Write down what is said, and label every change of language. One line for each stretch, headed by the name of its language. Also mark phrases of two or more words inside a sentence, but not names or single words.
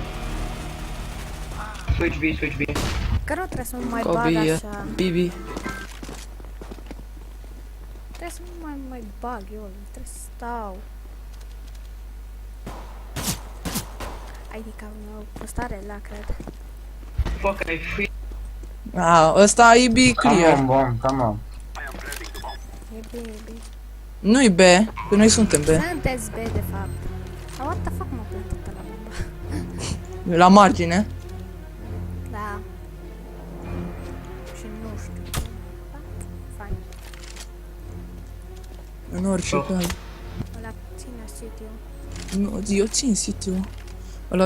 English: Switch B, switch B.
Romanian: Că nu trebuie să mă mai bag Kobe, așa. BB. Trebuie să mă mai bag eu, trebuie să stau. Adică am postare la, cred.
English: Fuck, I free.
Romanian: Ăsta e B
English: Come clear. on, bomb, come on.
Romanian: E bine, e bine. Nu-i B, că noi suntem B. Sunteți B, de fapt. Dar
English: what the fuck
Romanian: mă plantat la bomba? La margine. Da. Și nu știu. Fain. În orice Oh. caz. Ăla ține City-ul. Nu, eu țin City-ul. Ăla